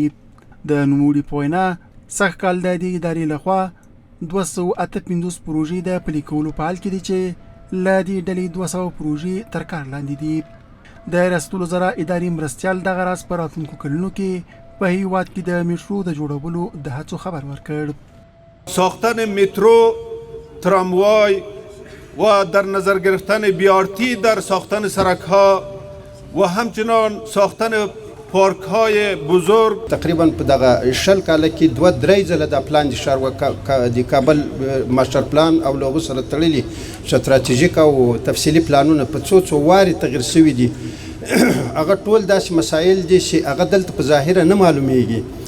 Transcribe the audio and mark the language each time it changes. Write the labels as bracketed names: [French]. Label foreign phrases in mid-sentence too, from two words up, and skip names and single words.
[Pashto] د نوموړي په وینا سږ کال د دې ادارې لخوا 258 پروژې د پلي کولو په حال کې دي چې له دې ډلې 200 پروژې تر کار لاندې دي. د ریاست الوزرا اداري مرستیال دغه راز په راتلونکو کلونو کې په هیواد کې د میټرو د جوړولو د هڅو خبر ورکړ. [Persian] ساختن مترو، تراموای و در نظر گرفتن بیارتی در ساختن سرک‌ها و همچنان ساختن پارک‌های بزرگ. [Pashto] تقریبا په دغه شل کاله کې 2-3 ځله د پلان د ښار د کابل ماستر پلان او له هغو سره تړلي ستراتیژیک او تفصیلي پلانونه په څو وارې تغیر شوي دي. هغه ټول داسې مسایل دي چې هغه دلته په ظاهره نه معلومیږي.